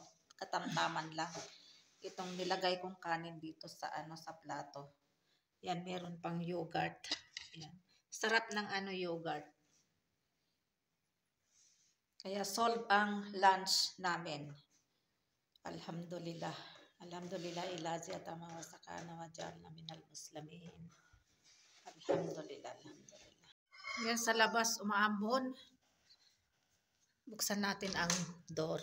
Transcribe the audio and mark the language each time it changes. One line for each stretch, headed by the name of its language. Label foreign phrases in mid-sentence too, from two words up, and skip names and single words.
Filipino: Katamtaman lang. Itong nilagay kong kanin dito sa sa plato. Yan, meron pang yogurt. Yan. Sarap ng yogurt. Kaya solve ang lunch namin. Alhamdulillah.
Arabic: الحمد لله الذي أطعمنا وسقانا وجعلنا من المسلمين. الحمد لله. الحمد لله.
Filipino: Yan sa labas umaambon. Buksan natin ang door.